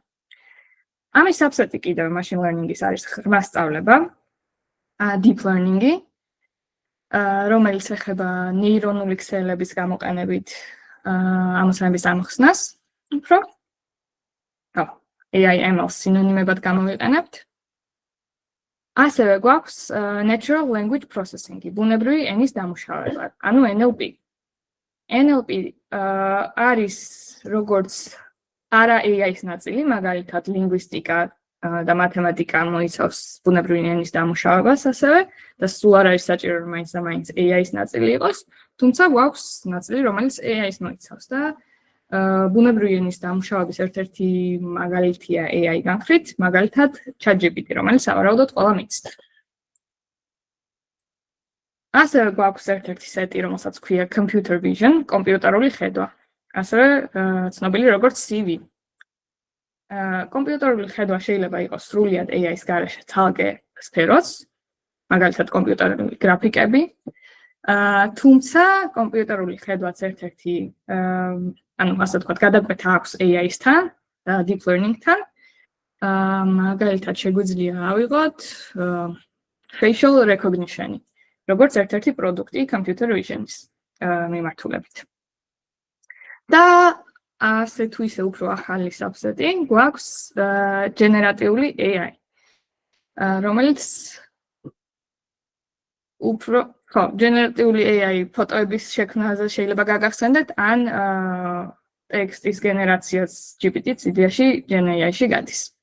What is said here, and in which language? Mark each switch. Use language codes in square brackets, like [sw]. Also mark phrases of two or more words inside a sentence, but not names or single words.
[ka] ამის საბსეტი კიდევ [en] machine learning- [ka] ის არის ღრმა სწავლება, [en] deep learning- [ka] ი, რომელიც ეხება ნეირონული ქსელების გამოყენებით ამოცანების ამოხსნას, უფრო. AI ML სინონიმებად გამოვიყენებთ. ასევე გვაქვს [en] natural language processing- [ka] ი, ბუნებრივი ენის დამუშავება, ანუ NLP. NLP არის როგორც არა AI-ის ნაწილი, მაგალითად ლინგვისტიკა და მათემატიკა მოიცავს ბუნებრივი ენის დამუშავებას ასევე და სულ არ არის საჭირო რომ მაინც და მაინც AI-ის ნაწილი იყოს, თუმცა გვაქვს ნაწილი, რომელიც AI-ის მოიცავს და ბუნებრივი ენის დამუშავების ერთ-ერთი მაგალითია AI განხრით, მაგალითად ChatGPT, რომელიც სავარაუდოდ ყველა მიცდა. ასევე გვაქვს ერთ-ერთი სეტი, რომელსაც ქვია [en] computer vision, [ka] კომპიუტერული ხედვა. ასევე ცნობილი როგორც CV. კომპიუტერული ხედვა შეიძლება იყოს სრულიად AI-ის გარეშე ცალკე სფეროც, მაგალითად კომპიუტერული გრაფიკები. თუმცა კომპიუტერული ხედვაც ერთ-ერთი ანუ ასე ვთქვათ, გადაკვეთა აქვს AI-სთან და [en] deep learning- [ka] თან. მაგალითად შეგვიძლია ავიღოთ [en] facial recognition- [ka] ი, როგორც ერთ-ერთი პროდუქტი [en] computer vision- [ka] ის მიმართულებით. და ასე თუ ისე უფრო ახალი საბსეტი გვაქვს [en] generative AI, [ka] რომელიც უფრო [en] generative AI [ka] ფოტოების შექმნაზე შეიძლება გაგახსენდეთ, ან ტექსტის გენერაციას GPT-ც იდეაში GenAI-ში გადის.